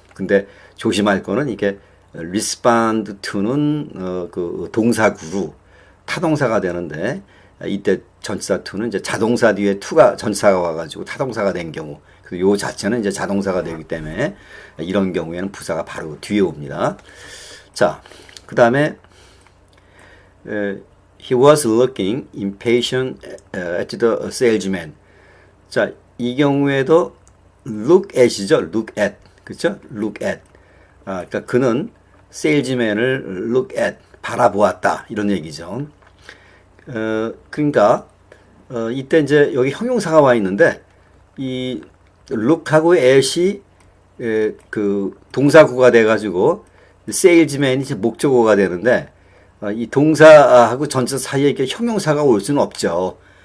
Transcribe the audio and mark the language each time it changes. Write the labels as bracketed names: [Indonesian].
[Korean] 근데 조심할 거는 이게 respond to는 그 동사구로 타동사가 되는데 이때 전치사 to는 이제 자동사 뒤에 to가 전치사가 와가지고 타동사가 된 경우. 요 자체는 이제 자동사가 되기 때문에 이런 경우에는 부사가 바로 뒤에 옵니다. 자, 그 다음에 [English] He was looking impatient at the salesman. [Korean] 자, 이 경우에도 [English] look at [Korean] 이죠. [English] look at. [Korean] 그렇죠? [English] look at. [Korean] 그러니까 그는 salesman을 [English] look at, [Korean] 바라보았다. 이런 얘기죠. 그러니까 이때 이제 여기 형용사가 와 있는데 이 look하고 at이 그 동사구가 돼 가지고 salesman이 이제 목적어가 되는데 이 동사하고 전치사 사이에 이렇게 형용사가 올 수는 없죠.